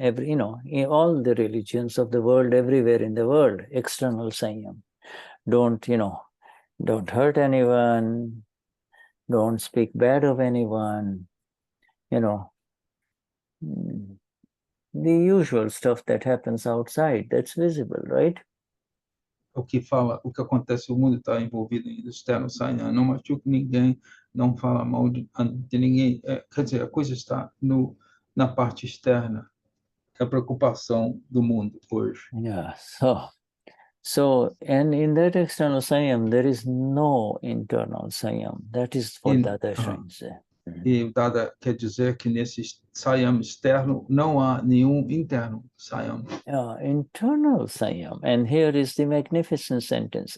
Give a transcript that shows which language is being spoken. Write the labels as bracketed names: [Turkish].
[English] In all the religions of the world, everywhere in the world, external Saiyam. Don't hurt anyone. Don't speak bad of anyone. The usual stuff that happens outside, that's visible, right? [Portuguese] O que acontece, o mundo está envolvido em externo, Saiyam. Não machuca ninguém, não fala mal de ninguém. Quer dizer, a coisa está na parte externa, que é a preocupação do mundo hoje. [English] Yeah, so, and in that external Saiyam, there is no internal Saiyam. That is what Dada shines. [Portuguese] E o Dada quer dizer que nesse Saiyam externo não há nenhum interno Saiyam. [English] Internal Saiyam, and here is the magnificent sentence.